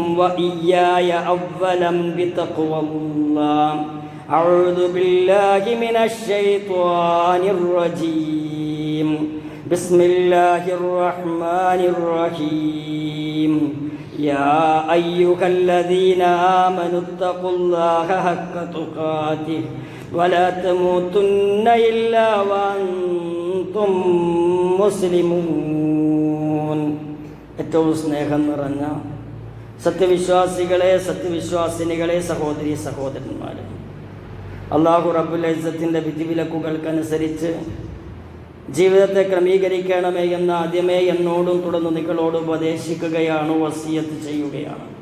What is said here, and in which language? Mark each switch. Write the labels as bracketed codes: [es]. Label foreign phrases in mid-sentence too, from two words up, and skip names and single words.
[ar] وإياي أولا بتقوى الله أعوذ بالله من الشيطان الرجيم بسم الله الرحمن الرحيم يا أيها الذين آمنوا اتقوا الله حق تقاته ولا تموتن إلا وأنتم مسلمون. [ml] ഏറ്റവും സ്നേഹം നിറഞ്ഞ സത്യവിശ്വാസികളെ, സത്യവിശ്വാസിനികളെ, സഹോദരി സഹോദരന്മാരെ, അല്ലാഹു റബ്ബുൽ ഇസ്സത്തിൻ്റെ വിധിവിലക്കുകൾക്കനുസരിച്ച് ജീവിതത്തെ ക്രമീകരിക്കണമേ എന്ന് ആദ്യമേ എന്നോടും തുടർന്ന് നിങ്ങളോട് ഉപദേശിക്കുകയാണ്, വസിയത്ത് ചെയ്യുകയാണ്.